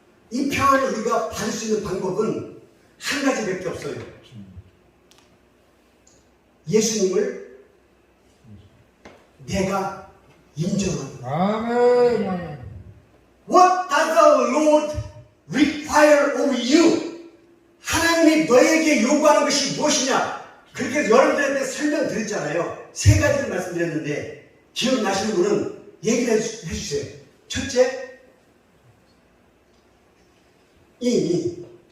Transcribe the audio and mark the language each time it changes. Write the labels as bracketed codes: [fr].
[ko] 이 평안을 우리가 받을 수 있는 방법은 한 가지밖에 없어요. 예수님을 내가 인정하는 거예요. 아멘. 아멘. [en] What does the Lord require of you? [ko] 하나님이 너에게 요구하는 것이 무엇이냐? 그렇게 여러분들한테 설명드렸잖아요. 세 가지를 말씀드렸는데 기억나시는 분은 얘기를 해주세요. 첫째, 이.